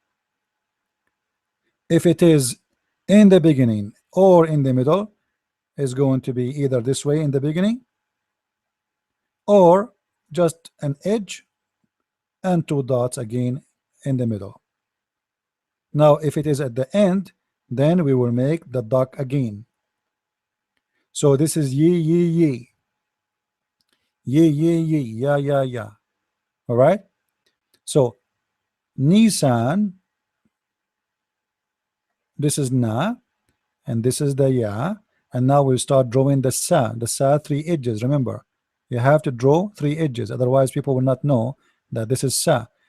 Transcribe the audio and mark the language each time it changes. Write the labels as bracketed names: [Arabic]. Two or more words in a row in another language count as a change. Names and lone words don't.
[English] If it is in the beginning or in the middle, is going to be either this way in the beginning or just an edge and two dots again in the middle. Now if it is at the end, then we will make the duck again. So this is ye ye ye, ye ye ye, ya ya ya. All right. So Nisan, this is na, and this is the ya, and now we start drawing the sa. The sa, three edges. Remember, you have to draw three edges, otherwise people will not know that this is sa.